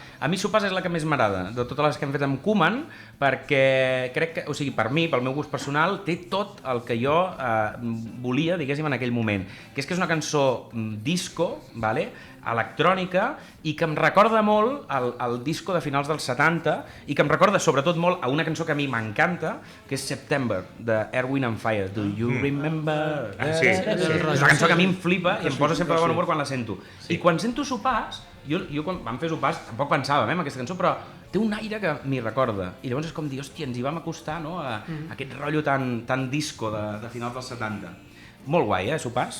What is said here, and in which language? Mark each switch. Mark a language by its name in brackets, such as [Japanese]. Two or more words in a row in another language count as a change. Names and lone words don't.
[Catalan] A mi Sopars és la que més m'agrada, de totes les que hem fet amb Koeman, perquè crec que, o sigui, per mi, pel meu gust personal, té tot el que jo volia, diguéssim, en aquell moment. Que és una cançó disco, vale? Electrònica, i que em recorda molt el disco de finals dels 70 i que em recorda sobretot molt a una cançó que a mi m'encanta, que és September, de Earth, Wind and Fire. [English] Do you remember? [Catalan] Sí. És una cançó que a mi em flipa i em posa sempre de bon humor quan la sento. I quan sento Sopars, jo quan vam fer Sopars tampoc pensàvem en aquesta cançó, però té un aire que m'hi recorda. I llavors és com dir, hòstia, ens hi vam acostar, no?, a aquest rotllo tan disco de finals dels 70. Molt guai, Sopars?